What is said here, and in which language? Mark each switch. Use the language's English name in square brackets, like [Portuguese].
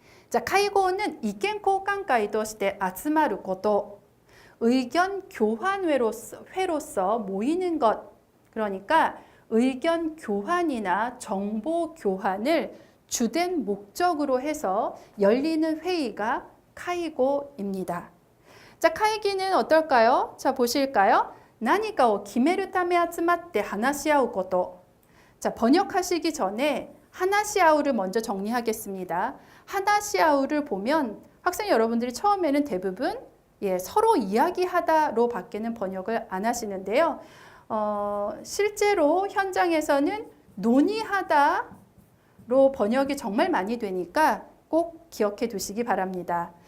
[Korean] 자, 카이고는 [Japanese] 이견交換会として集まること、 [Korean] 의견 교환회로서 모이는 것. 그러니까 의견 교환이나 정보 교환을 주된 목적으로 해서 열리는 회의가 카이고입니다. 자, 카이기는 어떨까요? 자, 보실까요? [Japanese] 何かを決めるため集まって話し合うこと. [Korean] 자, 번역하시기 전에 하나시아우를 먼저 정리하겠습니다. 하나시아우를 보면 학생 여러분들이 처음에는 대부분 서로 이야기하다로 밖에는 번역을 안 하시는데요. 실제로 현장에서는 논의하다로 번역이 정말 많이 되니까 꼭 기억해 두시기 바랍니다.